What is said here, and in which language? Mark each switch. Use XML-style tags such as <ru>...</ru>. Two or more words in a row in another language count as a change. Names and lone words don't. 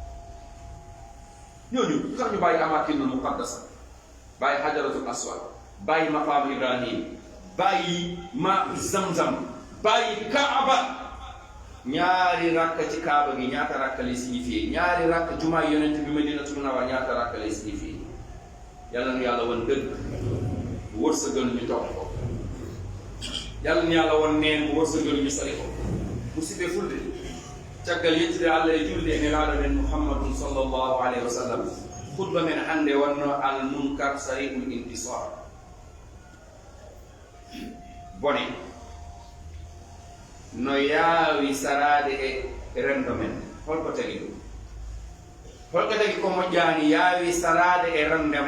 <wo>ñooñu lu tax ñu bàyyi</wo> <ar>الأماكن المقدسة</ar> <wo>bàyyi</wo> <ar>الحجر الأسود</ar> <wo>bàyyi maqaamu Ibrahim bàyyi ma zamzam bàyyi kaaba ñaari rakk ci kaaba gi ñaata rakk lay signifié ñaari rakk jumaa yonent bi Madinatu Munawwara ñaata rakk lay signifié yàlla nu yàlla woon dëgg bu wërsëgal ñu topp ko yàlla nu yàlla woon neen bu wërsëgal ñu sali ko</wo> <ff>musibe fulde caggal yettude Allah e julde e nelaaɗo men</ff> <ar>محمد صلى الله عليه وسلم</ar> <ff>khutba men hannde wonno</ff> <ar>المنكر صريح الانتصار</ar> <ff>bone no yaawi saraade e rendo men holko tagi ɗum holko tagi ko moƴƴaani yaawi saraade e rendo</ff>